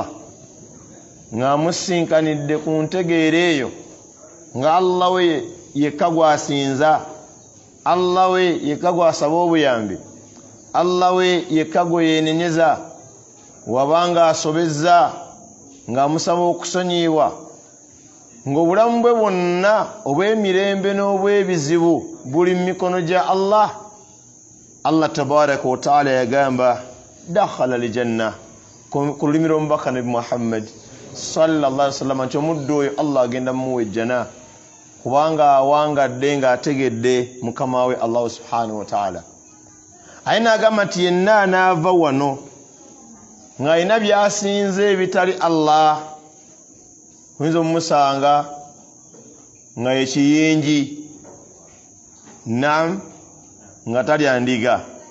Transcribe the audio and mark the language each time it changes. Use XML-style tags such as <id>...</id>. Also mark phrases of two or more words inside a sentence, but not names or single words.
<lg>ng'amusinkanidde ku ntegeera eyo nga Allah we yekka gw'asinza, Allah we yekka gw'asaba obuyambi, Allah we yekka gwe yeenenyeza, wabanga asobezza ng'amusaba okusonyiyibwa, ng'obulamu bwe bwonna obw'emirembe n'obw'ebizibu buli mu mikono gya Allah.</lg> <ar>الله تبارك و تعالى</ar> <lg>yagamba</lg> <ar>دخل الجنة</ar> <lg>ku lulimi lw'omubaka Nabi Muhammad</lg> <ar>صلى الله عليه وسلم</ar> <lg>nti omuddu oyo Allah agenda mumuwa ejjana kubanga awangadde ng'ategedde mukama we Allah subhanahu wa ta'ala. Aye n'agamba nti yenna anaava wano ng'alina by'asinze ebitali Allah, oyinza omumusanga nga ekiyingi nga talya ndiga.</lg>